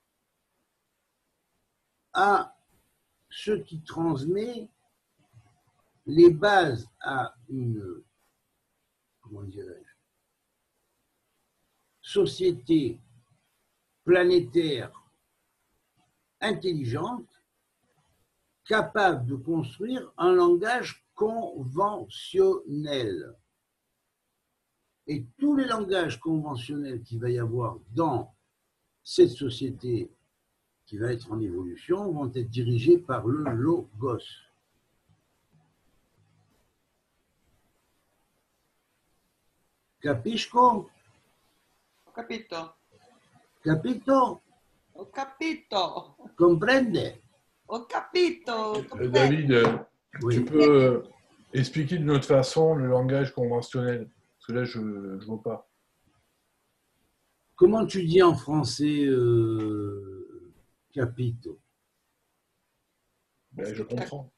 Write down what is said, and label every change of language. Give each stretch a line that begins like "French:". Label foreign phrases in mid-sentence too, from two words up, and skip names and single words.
French: à ce qui transmet les bases à une, comment dirais-je, société planétaire intelligente, capable de construire un langage conventionnel. Et tous les langages conventionnels qu'il va y avoir dans cette société qui va être en évolution vont être dirigés par le logos.
Italian: Capisco? Ho capito. Capito? Ho capito. Comprende? Ho capito.
French: David, Oui. tu peux expliquer d'une autre façon le langage conventionnel? Parce que là, je ne vois pas. Comment tu dis en français capito? Ben, je comprends.